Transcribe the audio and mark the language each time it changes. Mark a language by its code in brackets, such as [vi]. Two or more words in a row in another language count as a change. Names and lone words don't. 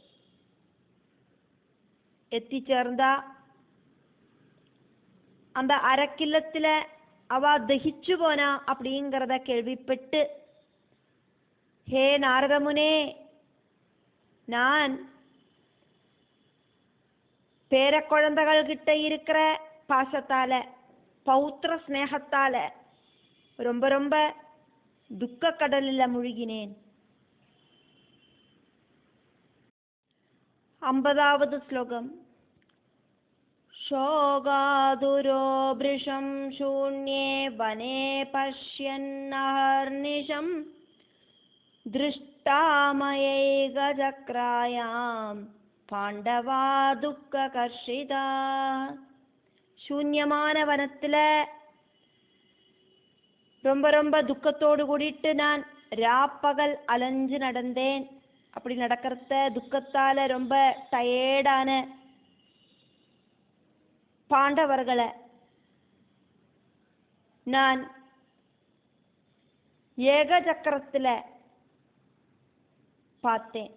[ta] எத்திச்சேர்ந்தா அந்த அரக்கில்லத்துல அவ தகிச்சு போனா அப்படிங்கிறத கேள்விப்பட்டு, ஹே நாரதமுனே, நான் பேர குழந்தைகள் கிட்ட இருக்கிற பாசத்தால பௌத்திர ஸ்நேகத்தால ரொம்ப ரொம்ப துக்க கடலில் முழுகினேன். 50வது ஸ்லோகம். [sa] शोगादुरो भृशं शून्ये वने पश्यन्नहर्निशं दृष्टामयैकचक्रायां पाण्डवा दुःखकर्षिता. [ta] சூன்யமான வனத்துல ரொம்ப ரொம்ப துக்கத்தோடு கூடிட்டு நான் ராப்பகல் அலைஞ்சு நடந்தேன். அப்படி நடக்கிறத துக்கத்தால ரொம்ப டயர்டான பாண்டவர்களை நான் ஏக சக்கரத்துல பார்த்தேன்.